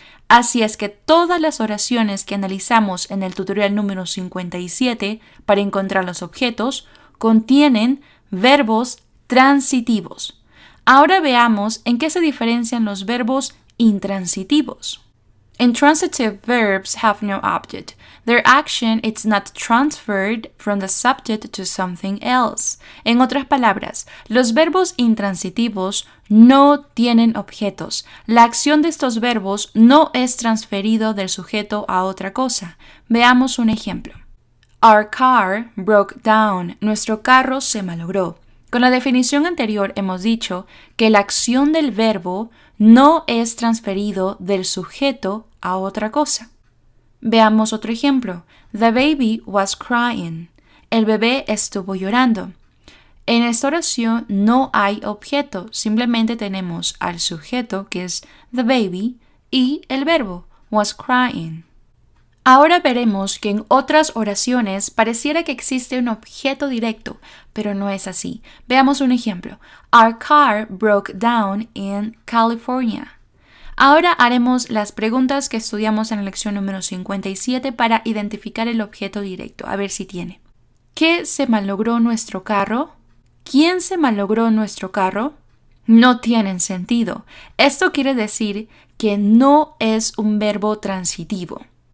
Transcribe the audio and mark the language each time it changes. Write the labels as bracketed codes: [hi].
[es] Así es que todas las oraciones que analizamos en el tutorial número 57 para encontrar los objetos contienen verbos transitivos. Ahora veamos en qué se diferencian los verbos intransitivos. [en] Intransitive verbs have no object. Their action is not transferred from the subject to something else. [es] En otras palabras, los verbos intransitivos no tienen objetos. La acción de estos verbos no es transferido del sujeto a otra cosa. Veamos un ejemplo. [en] Our car broke down. [es] Nuestro carro se malogró. Con la definición anterior hemos dicho que la acción del verbo no es transferido del sujeto a otra cosa. Veamos otro ejemplo. [en] The baby was crying. [es] El bebé estuvo llorando. En esta oración no hay objeto, simplemente tenemos al sujeto, que es the baby, y el verbo, was crying. Ahora veremos que en otras oraciones pareciera que existe un objeto directo, pero no es así. Veamos un ejemplo. [en] Our car broke down in California. [es] Ahora haremos las preguntas que estudiamos en la lección número 57 para identificar el objeto directo, a ver si tiene. ¿Qué se malogró nuestro carro? ¿Quién se malogró nuestro carro? No tienen sentido. Esto quiere decir que no es un verbo transitivo.